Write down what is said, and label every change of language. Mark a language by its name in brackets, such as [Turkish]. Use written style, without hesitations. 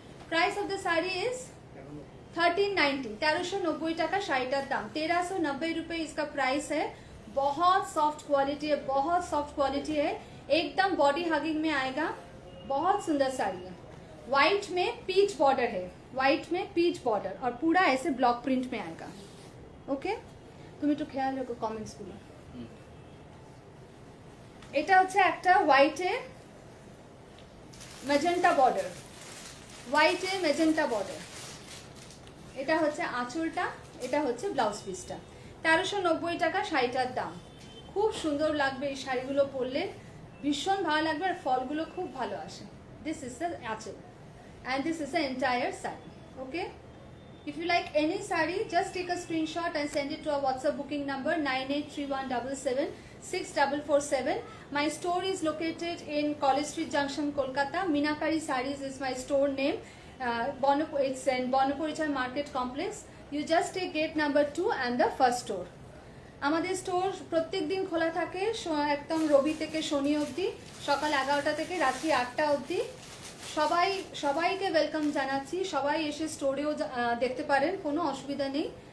[English] price of the sari is 1390, 1390 [Bangla] টাকা শাড়িটার দাম। [Hindi] 1390 रुपए इसका प्राइस है। बहुत सॉफ्ट क्वालिटी है, बहुत सॉफ्ट क्वालिटी है, एकदम बॉडी हगिंग में आएगा। बहुत सुंदर साड़ी है। व्हाइट में पीच बॉर्डर है, व्हाइट में पीच बॉर्डर और पूरा ऐसे ब्लॉक प्रिंट में आएगा। [Bangla] ओके, তুমি একটু খেয়াল রাখো কমেন্টস গুলো। এটা হচ্ছে একটা হোয়াইটে ম্যাজেন্টা বর্ডার, হোয়াইটে ম্যাজেন্টা বর্ডার। এটা হচ্ছে আঁচলটা, এটা হচ্ছে ব্লাউজ পিসটা। 1390 টাকা শাড়িটার দাম। খুব সুন্দর লাগবে এই শাড়িগুলো পরলে, ভীষণ ভালো লাগবে আর ফলগুলো খুব ভালো আসে। [English] This is the aanchal and this is the entire saree. Okay, if you like any saree, just take a screenshot and send it to our WhatsApp booking number 9831776447. My store is located in College Street Junction, Kolkata. Minakari Sarees is my store name. It's in Bonapurichar Market Complex. You just take gate number 2 and the first store. [Bangla] আমাদের store প্রত্যেক দিন খোলা থাকে একদম রবি থেকে শনি অবধি, সকাল 11টা থেকে রাত্রি 8টা অবধি। সবাইকে ওয়েলকাম জানাচ্ছি, সবাই এসে স্টোরেও দেখতে পারেন, কোনো অসুবিধা নেই।